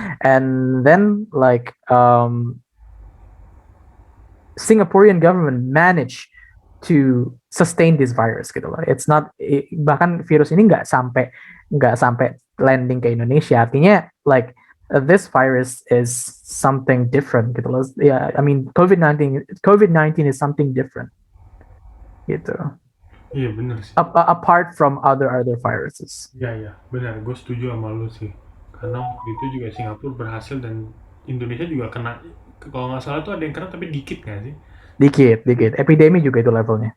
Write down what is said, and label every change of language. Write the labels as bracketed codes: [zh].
[en] And then like Singaporean government managed to sustain this virus [id] gitu loh. [en] It's not, [id] bahkan virus ini nggak sampai landing ke Indonesia. Artinya [en] like this virus is something different [id] gitu loh. [en] Yeah, I mean COVID-19 is something different [id] gitu. Iya benar sih. [en] Apart from other viruses. [id] Iya benar. Gue setuju sama lu sih. Karena waktu itu juga Singapura berhasil dan Indonesia juga kena. Kalau nggak salah tuh ada yang kena tapi dikit nggak sih? Dikit. Epidemi juga itu levelnya.